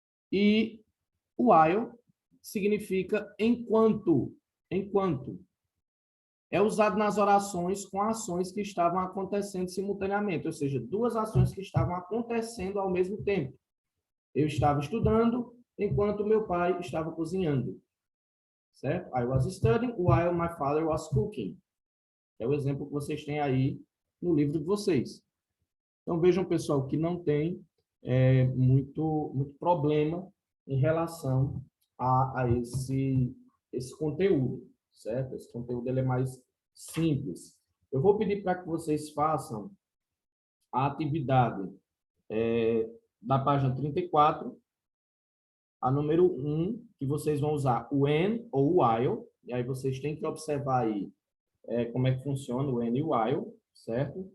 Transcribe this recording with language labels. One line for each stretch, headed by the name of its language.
Portuguese: E while significa enquanto. Enquanto. É usado nas orações com ações que estavam acontecendo simultaneamente, ou seja, 2 ações que estavam acontecendo ao mesmo tempo. Eu estava estudando enquanto meu pai estava cozinhando. Certo?
English: I was studying while my father was cooking.
Portuguese: É o exemplo que vocês têm aí no livro de vocês. Então, vejam, pessoal, que não tem muito problema em relação a esse conteúdo, certo? Esse conteúdo ele é mais simples. Eu vou pedir para que vocês façam a atividade da página 34, a número 1, que vocês vão usar o when ou o while, e aí vocês têm que observar aí como é que funciona o when e o while, certo?